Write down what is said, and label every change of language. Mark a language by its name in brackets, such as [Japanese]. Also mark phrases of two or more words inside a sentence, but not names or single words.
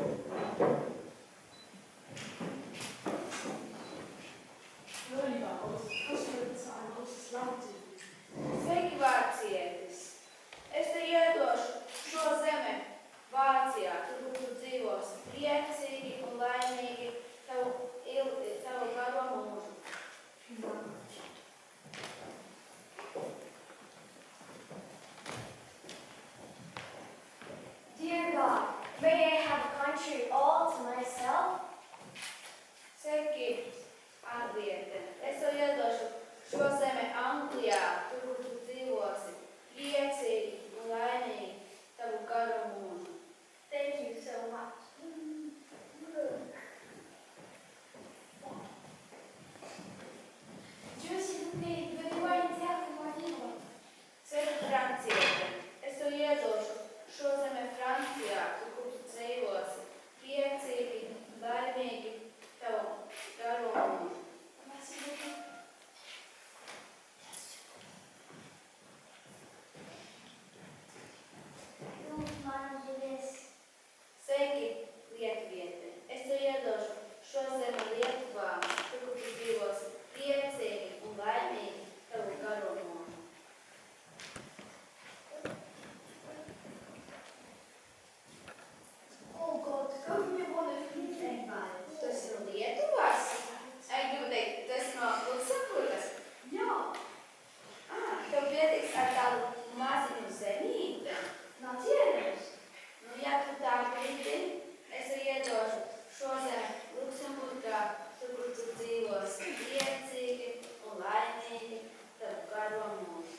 [Latvian] Sveiki, vācietis! Es te iedošu šo zemi Vācijā, tur, kur tu dzīvos, priecīgi un laimīgi tavu garo mūžu. [English] Dear God, may I have a country all to myself? [Latvian] Sveiki, Angliete! Es tev iedošu šo zemi Anglijā, tur, kur tu dzīvosi, priecīgi un laimīgi tavu garo mūžu. [English] Thank you so much. [French] Je s'il vous plaît, donnez-moi une terre pour moi vivre. [Latvian] Sveiki, Franciete! Es tev iedošu šo zemi Francijā, tur, kur tu dzīvosi, priecīgi un laimīgi tavu garo mūžu. [French] Merci beaucoup. [Latvian] Sveiki, Lietuviete! Es tev iedošu šo zemi Lietuvā, tur, kur tu dzīvosi, priecīgi un laimīgi tavu garo mūžu. [English] Oh God, [French] comme une bonne fille. [Latvian] Tu esi no Lietuvas? Gribu teikt, tu esi no Luksemburgas? Jā, Tev pietiks ar tādu maziņu zemīti. no cieņas. Nu, ja tu tā gribi, es tev iedošu šo zemi Luksemburgā, tur, kur tu dzīvosi, priecīgi un laimīgi tavu garo mūžu.